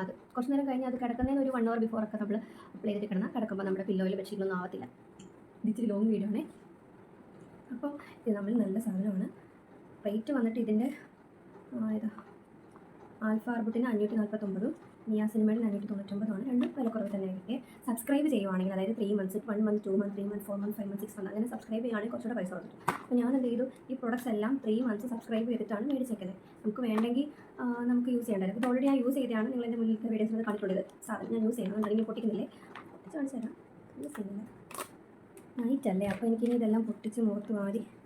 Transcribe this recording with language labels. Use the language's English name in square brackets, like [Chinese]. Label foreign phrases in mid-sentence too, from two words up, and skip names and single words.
[Malayalam] അത് കുറച്ച് നേരം കഴിഞ്ഞ് അത് കിടക്കുന്നതിന് ഒരു 1 [English] hour before [Malayalam] ഒക്കെ നമ്മൾ അപ്ലൈ ചെയ്തിട്ട് കിടന്നാൽ കിടക്കുമ്പോൾ നമ്മുടെ പില്ലോയിൽ ബെഡ്ഷീറ്റൊന്നും ആവത്തില്ല. ഇച്ചിരി [English] long video [Malayalam] ആണേ. അപ്പോൾ ഇത് നമ്മൾ നല്ല സാധനമാണ്. റേറ്റ് വന്നിട്ട് ഇതിൻ്റെ ഇതാ ആൽഫ അർബുട്ടിന് 549, നിയാസിനിമേഡിന് 599, രണ്ടും വിലക്കുറവ് തന്നെ ആയിരിക്കും. സബ്സ്ക്രൈബ് ചെയ്യുവാണെങ്കിൽ, അതായത് 3 months, 1 month, 2 month, 3 month, 4 month, 5 month, 6 month അങ്ങനെ സബ്സ്ക്രൈബ് ചെയ്യുകയാണെങ്കിൽ കുറച്ചുകൂടെ പൈസ കൊടുത്തു. അപ്പോൾ ഞാൻ എന്ത് ചെയ്തു, ഈ പ്രൊഡക്ട്സ് എല്ലാം 3 months സബ്സ്ക്രൈബ് ചെയ്തിട്ടാണ് മേടിച്ചേക്കുന്നത്. നമുക്ക് വേണമെങ്കിൽ നമുക്ക് യൂസ് ചെയ്യേണ്ടത്. ഇത് ഓൾറെഡി ഞാൻ യൂസ് ചെയ്തതാണ്, നിങ്ങൾ എൻ്റെ മുന്നിലത്തെ വീഡിയോസിൽ കണ്ടിട്ടുള്ളത്. സാധനം ഞാൻ യൂസ് ചെയ്യുന്നത് അല്ലെങ്കിൽ പൊട്ടിക്കുന്നില്ലേ, പൊട്ടിച്ച് കാണിച്ചു തരാം. യൂസ് ചെയ്യുന്നില്ല, നൈറ്റ് അല്ലേ, അപ്പോൾ എനിക്കിനി ഇതെല്ലാം പൊട്ടിച്ച് മുഖത്ത് മാറി.